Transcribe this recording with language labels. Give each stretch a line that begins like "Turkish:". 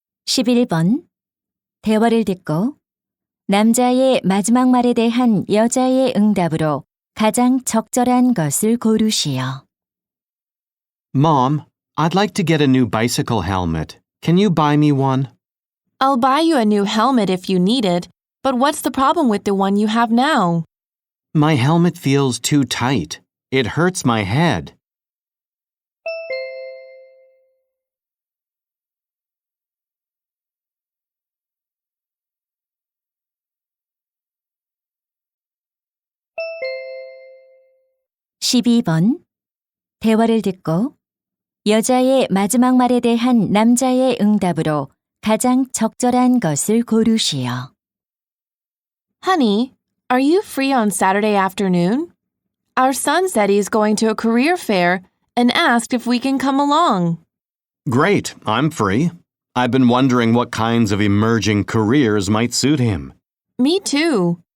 Korean: (11번) 대화를 듣고 남자의 마지막 말에 대한 여자의 응답으로 가장 적절한 것을 고르시오.
English: Mom, I'd like to get a new bicycle helmet. Can you buy me one? I'll buy you a new helmet if you need it, but what's the problem with the one you have now? My helmet feels too tight. It hurts my head.
Korean: (12번) 대화를 듣고 여자의 마지막 말에 대한 남자의 응답으로 가장 적절한 것을 고르시오.
English: Honey, are you free on Saturday afternoon? Our son said he's going to a career fair and asked if we can come along. Great, I'm free. I've been wondering what kinds of emerging careers might suit him. Me too.